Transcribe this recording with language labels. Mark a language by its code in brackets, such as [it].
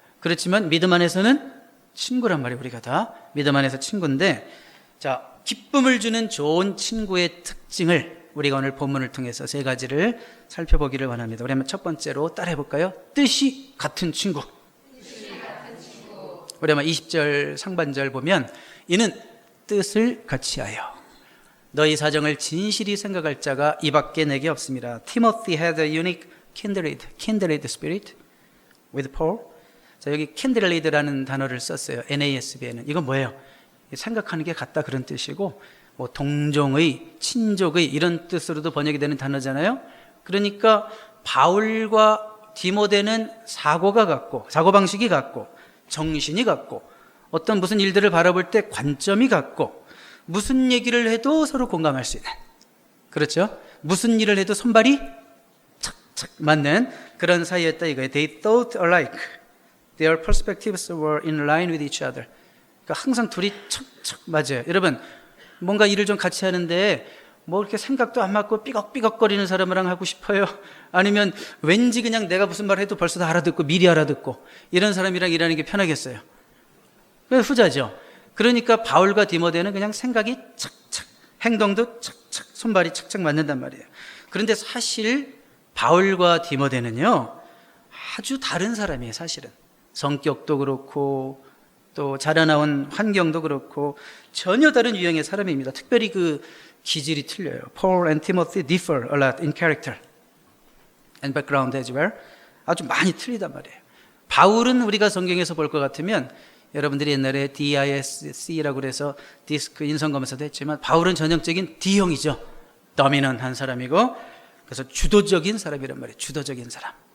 [ko] 그렇지만 믿음 안에서는 친구란 말이에요. 우리가 다 믿음 안에서 친구인데, 자, 기쁨을 주는 좋은 친구의 특징을 우리가 오늘 본문을 통해서 세 가지를 살펴보기를 원합니다. 우리 한번 첫 번째로 따라해 볼까요? 뜻이 같은 친구. 우리 한번 20절 상반절 보면 이는 뜻을 같이하여 너희 사정을 진실히 생각할 자가 이밖에 내게 없습니다. [en] Timothy had a unique kindred spirit with Paul. [ko] 자, 여기 kindred라는 단어를 썼어요. NASB에는. 이건 뭐예요? 생각하는 게 같다 그런 뜻이고, 뭐 동종의, 친족의 이런 뜻으로도 번역이 되는 단어잖아요. 그러니까 바울과 디모데는 사고가 같고, 사고방식이 같고, 정신이 같고, 어떤 무슨 일들을 바라볼 때 관점이 같고, 무슨 얘기를 해도 서로 공감할 수 있는, 그렇죠? 무슨 일을 해도 손발이 착착 맞는 그런 사이였다 이거예요. [en] They thought alike. Their perspectives were in line with each other. [ko] 그러니까 항상 둘이 척척 맞아요. 여러분, 뭔가 일을 좀 같이 하는데 뭐 이렇게 생각도 안 맞고 삐걱삐걱거리는 사람이랑 하고 싶어요? 아니면 왠지 그냥 내가 무슨 말 해도 벌써 다 알아듣고 미리 알아듣고 이런 사람이랑 일하는 게 편하겠어요? 후자죠. 그러니까 바울과 디모데는 그냥 생각이 착착, 행동도 착착, 손발이 착착 맞는단 말이에요. 그런데 사실 바울과 디모데는요, 아주 다른 사람이에요. 사실은 성격도 그렇고 또 자라나온 환경도 그렇고 전혀 다른 유형의 사람입니다. 특별히 그 기질이 틀려요. [en] Paul and Timothy differ a lot in character and background as well. [ko] 아주 많이 틀리단 말이에요. 바울은 우리가 성경에서 볼 것 같으면 여러분들이 옛날에 DISC라고 그래서 디스크 인성검사도 했지만 바울은 전형적인 D형이죠. 도미넌트한 사람이고, 그래서 주도적인 사람이란 말이에요. 주도적인 사람.